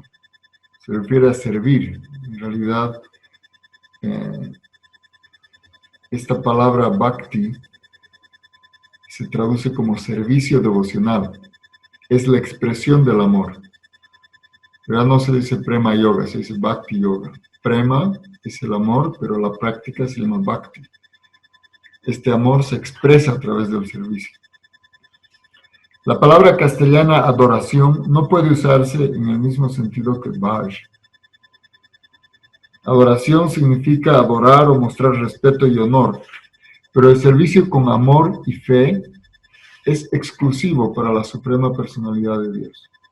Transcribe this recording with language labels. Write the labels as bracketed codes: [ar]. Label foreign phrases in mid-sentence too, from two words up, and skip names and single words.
[es] Se refiere a servir. En realidad, esta palabra bhakti se traduce como servicio devocional. Es la expresión del amor. Pero no se dice [sa] प्रेम योग, [es] se dice [sa] भक्ति योग. [es] Prema es el amor, pero la práctica se llama bhakti. Este amor se expresa a través del servicio. La palabra castellana adoración no puede usarse en el mismo sentido que bhaj. Adoración significa adorar o mostrar respeto y honor, pero el servicio con amor y fe es exclusivo para la Suprema Personalidad de Dios.